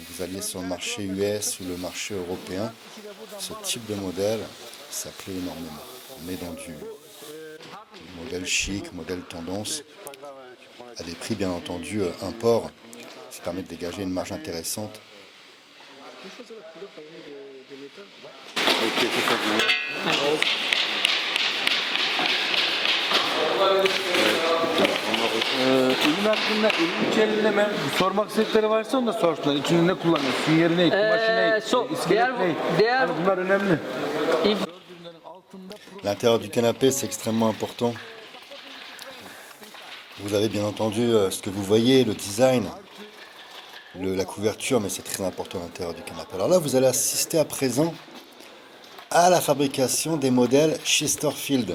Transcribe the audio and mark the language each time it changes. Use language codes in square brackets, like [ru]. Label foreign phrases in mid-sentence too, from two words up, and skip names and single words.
[fr] Vous alliez sur le marché US ou le marché européen, ce type de modèle, ça plaît énormément. On est dans du modèle chic, modèle tendance, à des prix bien entendu import. Ça permet de dégager une marge intéressante. [tr] Ürün hakkında incelemem, sormak istedikleri varsa onu da sorsunlar. İçinde ne kullanıyorsun, yeri ne, kumaşı ne, iskelet ne? Yani bunlar önemli. [fr] L'intérieur du canapé, c'est extrêmement important. Vous avez bien entendu ce que vous voyez, le design, la couverture, mais c'est très important à l'intérieur du canapé. Alors là, vous allez assister à présent à la fabrication des modèles Chesterfield.